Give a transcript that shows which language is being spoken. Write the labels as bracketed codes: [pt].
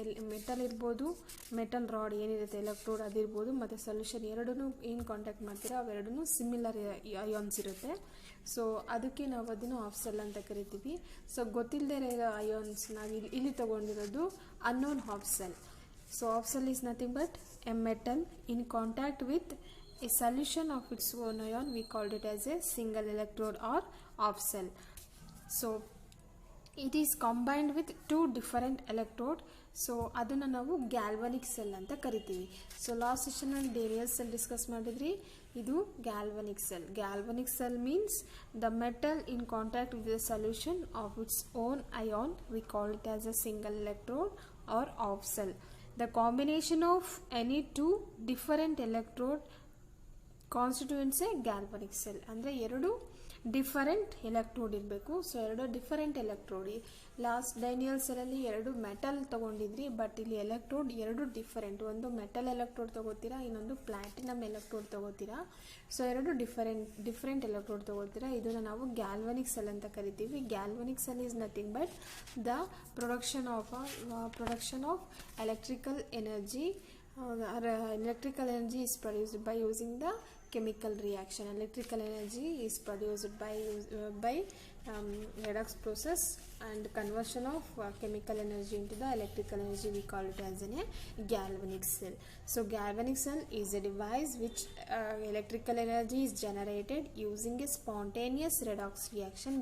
[kn] Metal ಇರ್ಬೋದು, metal rod ಏನಿರುತ್ತೆ electrode ಅದಿರ್ಬೋದು, ಮತ್ತು ಸೊಲ್ಯೂಷನ್ ಎರಡೂ ಏನು ಕಾಂಟ್ಯಾಕ್ಟ್ ಮಾಡ್ತೀರಾ ಅವೆರಡೂ ಸಿಮಿಲರ್ ಅಯಾನ್ಸ್ ಇರುತ್ತೆ. ಸೊ ಅದಕ್ಕೆ ನಾವು ಅದನ್ನು ಆಫ್ ಸೆಲ್ ಅಂತ ಕರಿತೀವಿ. ಸೊ ಗೊತ್ತಿಲ್ಲದೆ ಇರೋ ಅಯಾನ್ಸ್ ನಾವು ಇಲ್ಲಿ ತೊಗೊಂಡಿರೋದು unknown of cell. [en] So half cell is nothing but a metal in contact with a solution of its own ion, we called it as a single electrode or off cell. So it is combined with two different electrode. [kn] So aduna navu galvanic cell anta kariತೀವಿ. So last session ಅಲ್ಲಿ Daniell cell discuss ಮಾಡಿದ್ರಿ, ಇದು galvanic cell. [en] Galvanic cell means the metal in contact with the solution of its own ion, we call it as a single electrode or off cell. The combination of any two different electrode constituents a galvanic cell. [kn] ಅಂದರೆ ಎರಡು different electrode ಇರಬೇಕು. So ಎರಡು different electrode. Last ಡೈನಿಯಲ್ ಸೆಲಲ್ಲಿ ಎರಡು metal ತೊಗೊಂಡಿದ್ರಿ, but ಇಲ್ಲಿ electrode ಎರಡು different. ಒಂದು metal electrode ತೊಗೋತೀರಾ, ಇನ್ನೊಂದು platinum electrode ತೊಗೋತೀರಾ. So ಎರಡು ಡಿಫರೆಂಟ್ ಎಲೆಕ್ಟ್ರೋಡ್ ತೊಗೋತೀರಾ. ಇದನ್ನು ನಾವು ಗ್ಯಾಲ್ವನಿಕ್ ಸೆಲ್ ಅಂತ ಕರಿತೀವಿ. [en] Galvanic cell is nothing but the production of electrical energy. Electrical energy is produced by using the chemical reaction. Electrical energy is produced by redox process and conversion of chemical energy into the electrical energy. We call it as a galvanic cell. So galvanic cell is a device which electrical energy is generated using a spontaneous redox reaction.